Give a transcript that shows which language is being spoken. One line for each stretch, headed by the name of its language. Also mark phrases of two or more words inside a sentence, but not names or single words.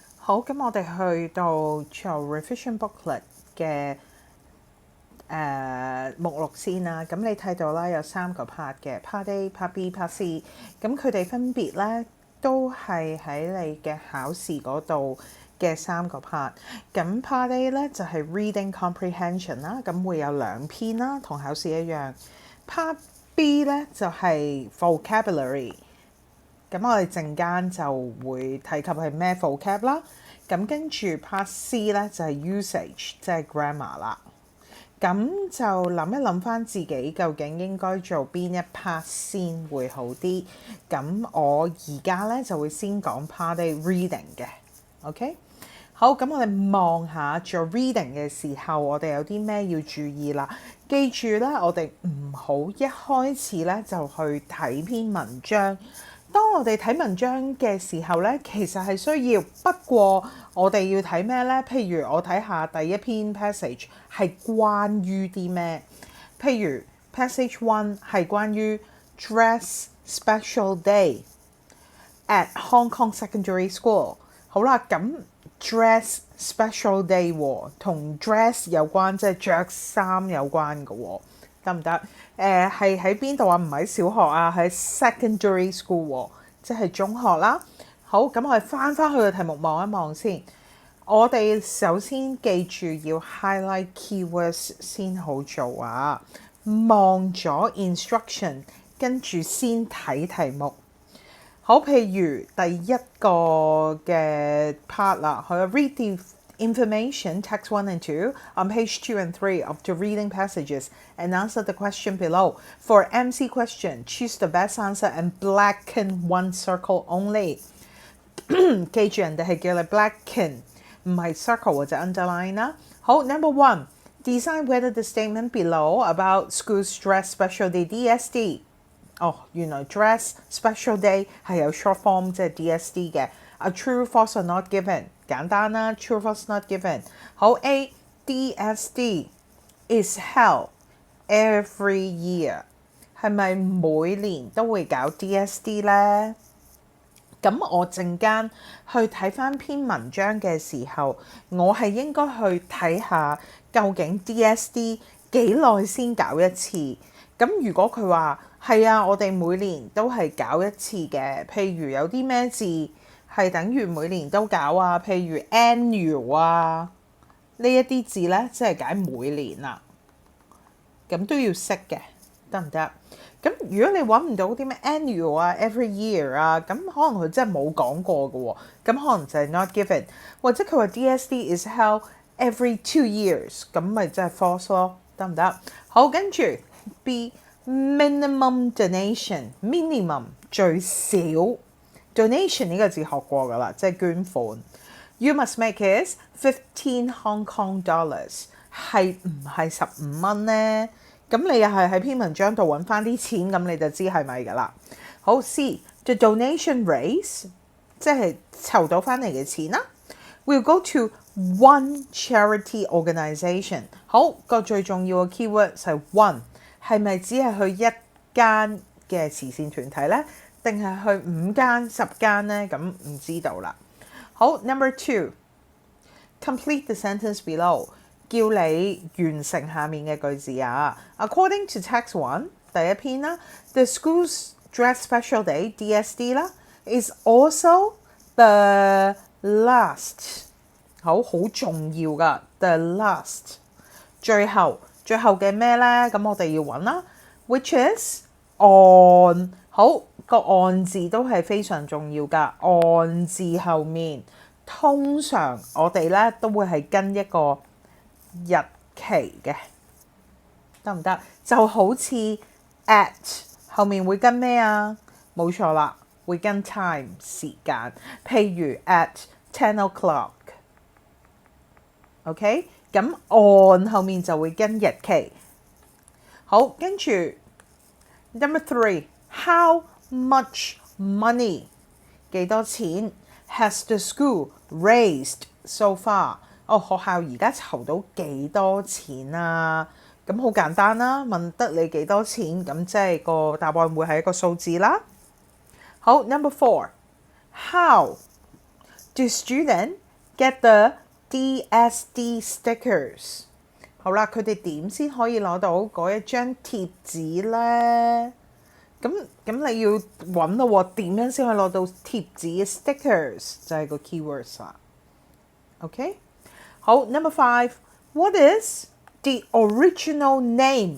Cantonese: 好，咁我哋去到做
English: revision booklet
Cantonese: 嘅目錄先啦。咁你睇到啦，有3個 part 嘅
English: part A、part B、part C。
Cantonese: 咁佢哋分別咧都係喺你嘅考試嗰度嘅3個 part。咁
English: part A
Cantonese: 咧就係
English: reading comprehension
Cantonese: 啦，咁會有2篇啦，同考試一樣。
English: part B
Cantonese: 咧就係 vocabulary。咁我哋陣間就會提及係咩 vocab 啦。咁跟住
English: part C
Cantonese: 咧就係 usage，即係 grammar 啦。咁就諗一諗翻自己究竟應該做邊一 part 先會好啲。咁我而家咧就會先講
English: part A reading
Cantonese: 嘅。OK， 好，咁我哋望下做 reading 嘅時候，我哋有啲咩要注意啦。記住咧，我哋唔好一開始咧就去睇篇文章。當我哋睇文章嘅時候咧，其實係需要，不過我哋要睇咩咧？譬如我睇下第一篇 passage 係關於啲咩？譬如 passage 1係關於
English: dress special day at Hong Kong Secondary School。
Cantonese: 好啦，咁
English: dress special day
Cantonese: 同 dress 有關，即係着衫有關嘅喎。得唔得？係喺邊度啊？唔喺小學啊，喺
English: secondary school，
Cantonese: 即係中學啦。好，咁我哋翻去個題目望一望先。我哋首先記住要
English: highlight keywords
Cantonese: 先好做啊。望咗 instruction， 跟住先睇題目。好，譬如第一個嘅 part 啦，佢
English: read the information, text 1 and 2 on page 2 and 3 of the reading passages and answer the question below. For MC question, choose the best answer and blacken one circle only.
Cantonese: 記住人哋係叫你 blacken， 唔係 circle 或者 underline 啦。
English: 好 ，number 1 decide whether the statement below about school's dress special day DSD。
Cantonese: 原來
English: dress special day
Cantonese: 係有
English: short form
Cantonese: 即係 DSD 嘅。
English: A true false or not given，
Cantonese: 簡單啦 ，
English: true false not given。好 A DSD is held every year，
Cantonese: 係咪每年都會搞 DSD 呢？咁我陣間去睇返篇文章嘅時候，我係應該去睇下究竟 DSD 幾耐先搞一次。咁如果佢話係啊，我哋每年都係搞一次嘅，譬如有啲咩字係等於每年都搞啊，譬如 annual 啊，呢一啲字呢，即係解每年啦。咁都要識嘅，得唔得？咁如果你揾唔到啲咩 annual 啊、
English: every year
Cantonese: 啊，咁可能佢真係冇講過嘅喎，咁可能就係
English: not given，
Cantonese: 或者佢話
English: DSD is held every 2 years，
Cantonese: 咁咪真係 false 咯，得唔得？好，跟住
English: B minimum donation，
Cantonese: minimum 最少 donation 呢個字學過㗎啦，即係捐款。
English: You must make it 15 Hong Kong dollars，
Cantonese: 係唔係15蚊呢？咁你又係喺篇文章度揾翻啲錢，咁你就知係咪㗎啦。
English: 好 C the donation raise，
Cantonese: 即係籌到翻嚟嘅錢啦。
English: We'll go to one charity organisation。
Cantonese: 好，個最重要嘅 keyword 係 one， 係咪只係去一間嘅慈善團體呢？定係去5間、10間呢？咁唔知道啦。
English: 好 ，number 2 complete the sentence below，
Cantonese: 叫你完成下面嘅句子啊。
English: According to text 1，
Cantonese: 第一篇啦
English: ，the school's dress special day DSD 啦 is also the last，
Cantonese: 好重要噶 ，
English: the last，
Cantonese: 最後嘅咩呢？咁我哋要揾啦 ，
English: which is on，
Cantonese: 好，個 on 字都係非常重要噶 ，on 字後面通常我哋咧都會係跟一個日期嘅，得唔得？就好似 at 後面會跟咩啊？冇錯啦，會跟 time 時間，譬如
English: at 10 o'clock。
Cantonese: OK， 咁 on 後面就會跟日期。好，跟住
English: number 3 how much money，
Cantonese: 幾多錢
English: has the school raised so far？
Cantonese: 學校而家籌到幾多錢啊？咁好簡單啦，問得你幾多錢，咁即係個答案會係一個數字啦。
English: 好 ，number 4 how do student get the DSD stickers。
Cantonese: 好啦，佢哋點先可以攞到嗰一張貼紙呢？咁你要揾咯喎，點樣先可以攞到貼紙嘅 stickers 就係個 keywords 啦。OK， 好 ，
English: Number 5，What is the original name？